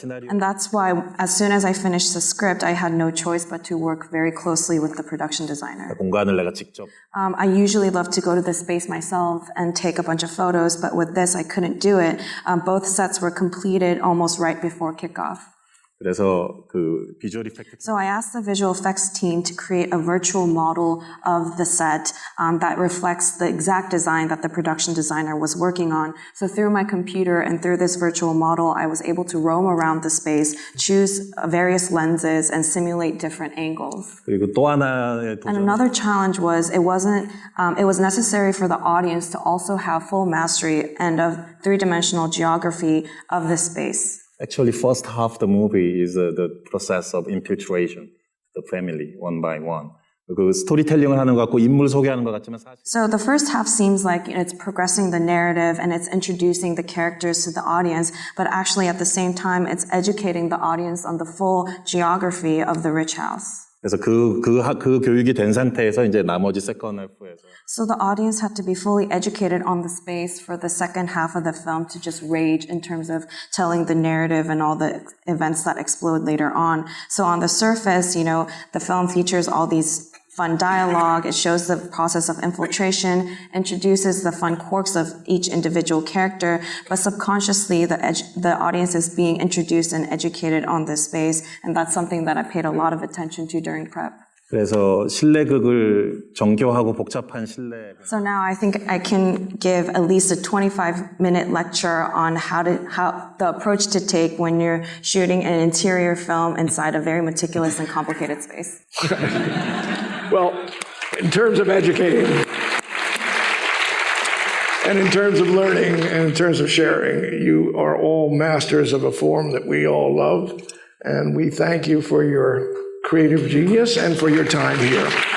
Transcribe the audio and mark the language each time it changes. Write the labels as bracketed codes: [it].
[en] And that's why, as soon as I finished the script, I had no choice but to work very closely with the production designer. I usually love to go to the space myself and take a bunch of photos, but with this, I couldn't do it. Both sets were completed almost right before kickoff. [ko] 그래서 그 비주얼 이펙트 [en] So I asked the visual effects team to create a virtual model of the set that reflects the exact design that the production designer was working on. So through my computer and through this virtual model, I was able to roam around the space, choose various lenses, and simulate different angles. [ko] 그리고 또 하나의 [en] And [ko] 도전 [en] another challenge was it was necessary for the audience to also have full mastery and of three-dimensional geography of the space. Actually, first half of the movie is the process of infiltration, the family, one by one. [ko] 그 스토리텔링을 하는 것 같고 인물 소개하는 것 같지만 사실 [en] So the first half seems like it's progressing the narrative and it's introducing the characters to the audience, but actually at the same time it's educating the audience on the full geography of the rich house. [ko] 그래서 그 교육이 된 상태에서 이제 나머지 세컨 half에서 [en] So the audience had to be fully educated on the space for the second half of the film to just rage in terms of telling the narrative and all the events that explode later on. So on the surface, the film features all these fun dialogue. It shows the process of infiltration, introduces the fun quirks of each individual character, but subconsciously the audience is being introduced and educated on this space, and that's something that I paid a lot of attention to during prep. [ko] 그래서 실내극을 정교하고 복잡한 실내 [en] So now I think I can give at least a 25-minute lecture on how the approach to take when you're shooting an interior film inside a very meticulous and complicated space. Well, in terms of educating, and in terms of learning, and in terms of sharing, you are all masters of a form that we all love, and we thank you for your creative genius and for your time here.